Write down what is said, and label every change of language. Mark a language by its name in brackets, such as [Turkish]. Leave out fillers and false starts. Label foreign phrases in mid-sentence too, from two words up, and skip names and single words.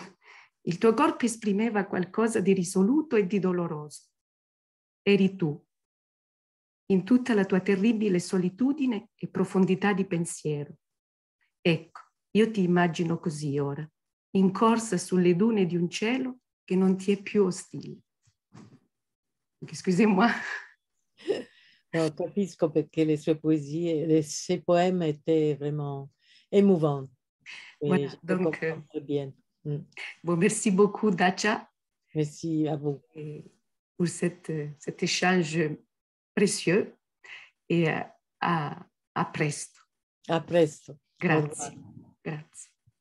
[Italian] Il tuo corpo esprimeva qualcosa di risoluto e di doloroso. Eri tu, in tutta la tua terribile solitudine e profondità di pensiero. Ecco, io ti immagino così ora, in corsa sulle dune di un cielo che non ti è più ostile. [French] Excusez-moi. [Italian] No, capisco perché le sue poesie, [French] ses poèmes étaient vraiment émouvants. Voilà, donc, bien. Bon, merci beaucoup, Dacia. Merci à vous. Pour cet échange précieux et [Italian] à presto. A presto. Grazie. Grazie.